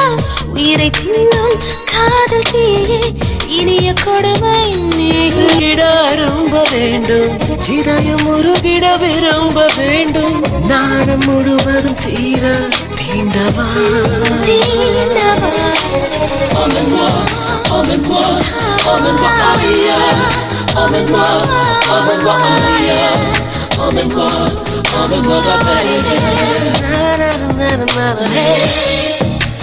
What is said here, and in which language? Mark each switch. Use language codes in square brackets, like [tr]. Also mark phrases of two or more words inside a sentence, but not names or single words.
[ta] உயிரை தின்னும் காதல் தீயே இனிய கொடுமை இட அரும்ப வேண்டும். இதயம் உருகிட விரும்ப வேண்டும். நாணம் முழுவதும் தீர தீண்டவா. தீண்டவா. [fr] Emmène-moi, emmène-moi, emmène-moi ailleurs. Emmène-moi, emmène-moi ailleurs. Emmène-moi, emmène-moi baby. Na na na na na na. Hey.